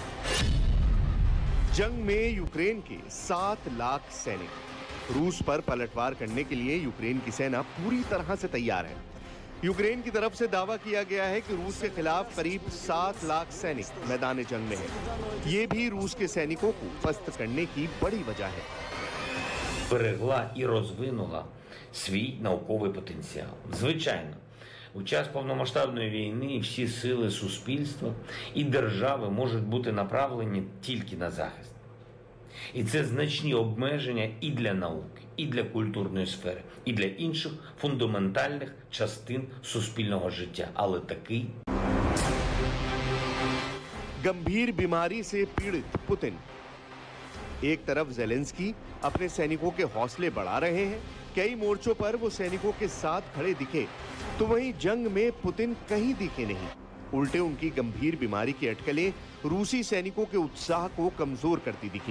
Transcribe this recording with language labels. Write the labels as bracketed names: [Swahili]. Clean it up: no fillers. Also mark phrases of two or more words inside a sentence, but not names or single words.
[Hindi] जंग में यूक्रेन के 7 लाख सैनिक। रूस पर पलटवार करने के लिए यूक्रेन की सेना पूरी तरह से तैयार है। यूक्रेन की तरफ से दावा किया गया है कि रूस के खिलाफ करीब 7 लाख सैनिक मैदान जंग में है। ये भी रूस के सैनिकों को पस्त करने की बड़ी वजह है। [Ukrainian] Берегла і розвинула свій науковий потенціал. Звичайно, у час повномасштабної війни всі сили суспільства і держави можуть бути направлені тільки на захист. І це значні обмеження і для науки, і для культурної сфери, і для інших фундаментальних частин суспільного життя. Але такий [Hindi] गंभीर बीमारी से पीड़ित पुतिन। एक तरफ ज़ेलेंस्की अपने सैनिकों के हौसले बढ़ा रहे हैं, कई मोर्चों पर वो सैनिकों के साथ खड़े दिखे, तो वहीं जंग में पुतिन कहीं दिखे नहीं। उल्टे उनकी गंभीर बीमारी की अटकलें रूसी सैनिकों के उत्साह को कमजोर करती दिखी।